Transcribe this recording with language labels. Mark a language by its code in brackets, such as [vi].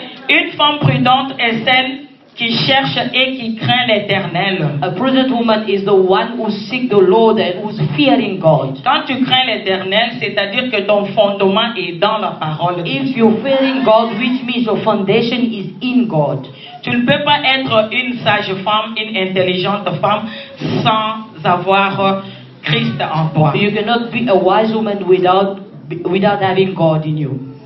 [fr] Une femme prudente est celle qui cherche et qui craint l'Éternel. [en] A prudent woman is the one who seeks the Lord and who's fearing God. [fr] Quand tu crains l'Éternel, c'est-à-dire que ton fondement est dans la parole. [en] If you're fearing God, which means your foundation is in God. [fr] Tu ne peux pas être une sage femme, une intelligente femme sans avoir Christ en toi. [en] You cannot be a wise woman without having God in you.